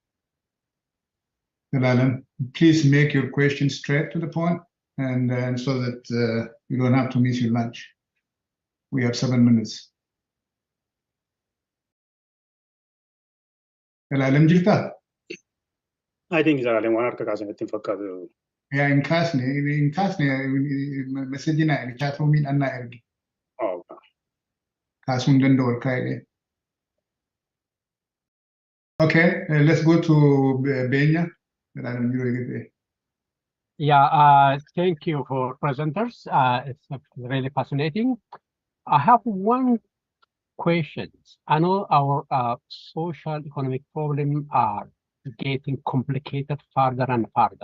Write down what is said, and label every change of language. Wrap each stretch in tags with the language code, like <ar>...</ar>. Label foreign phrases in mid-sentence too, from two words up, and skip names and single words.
<en>Zelalem, please make your question straight to the point, and so that you don't have to miss your lunch. We have 7 minutes. Zelalem jirta? I think</en> <om>Zelalem waan harka kaasanetti hin fakkaatu. Yeah, in kaasne message na ergi</om> <en>chat room</en> <om>anna ergi.</om> <en>Oh.</en> <om>Kaasun danda'u ol kaa'ee.</om> <en>Okay, let's go to Benya. Zelalem, you will get Yeah, thank you for presenters. It's really fascinating. I have one question. I know our social economic problems are getting complicated further and further.</en>